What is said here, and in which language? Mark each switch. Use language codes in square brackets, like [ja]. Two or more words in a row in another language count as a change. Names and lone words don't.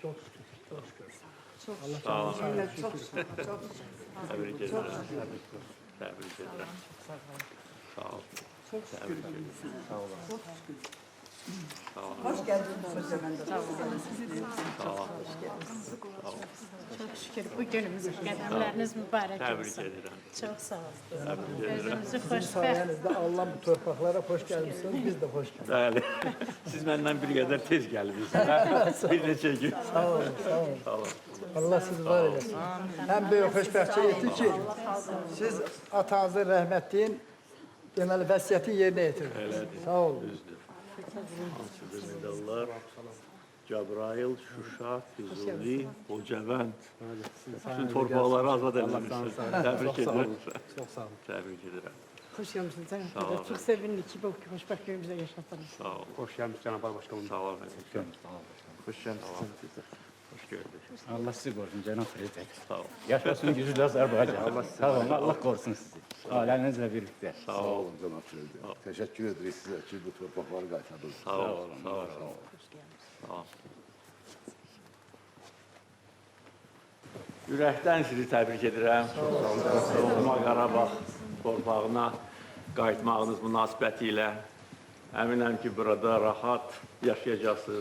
[az] Sağ olun. Təbrik edirəm. Təbrik edirəm. Sağ olun. Təbrik edirəm. Sağ olun. Sağ olun. [tr] Hoş geldiniz hocam. Sağ olun. [az] Sağ olun. [tr] Çok şükür [az] bu günümüz qədəmləriniz mübarək Təbrik olsun. edirəm. [tr] Çok sağ olun. [az] Təbrik edirəm. Özünüzü xoşbəxt. [tr] Sayenizde Allah bu torpaqlara hoş gelmişsiniz. Biz de hoş geldik. [az] Bəli. Siz məndən bir qədər tez gəlmişsiniz. Bir neçə gün. Sağ olun, sağ olun. Sağ olun. [tr] Allah sizi var eylesin. En büyük [az] xoşbəxtçilik etdi ki, siz atanızın rəhmətliyin deməli vəsiyyəti yerinə yetirdiniz. Sağ olun. Düzdür. Hansıdır medallar? Cəbrayıl, Şuşa, Füzuli, Xocavənd. Bütün torpaqları azad edilmişsiniz. Təbrik edirəm. [tr] Çok sağ olun. [az] Təbrik edirəm. [tr] Hoş gelmişsiniz. [az] Sağ olun. [tr] Çok sevindik [az] ki bu xoşbəxt günümüzdə yaşatdınız. Sağ olun. [tr] Hoş gelmiş Cenab-ı Başkanım. [az] Sağ olun. [tr] Hoş gelmişsiniz. Hoş gördük. Allah sizi korusun Cenab-ı Prezident. [az] Sağ olun. [tr] Yaşasın gücü Azerbaycan. Sağ olun. Allah korusun sizi. Ailenizle birlikte. [az] Sağ Sağ olun. [tr] olun Cenab-ı Prezident. Teşekkür ederiz size ki [az] bu torpaqları qaytardınız. Sağ olun. Sağ olun. Sağ olun. Ürəkdən sizi təbrik edirəm. Doğma Qarabağ torpağına qayıtmağınız münasibəti ilə əminəm ki, burada rahat yaşayacaqsınız.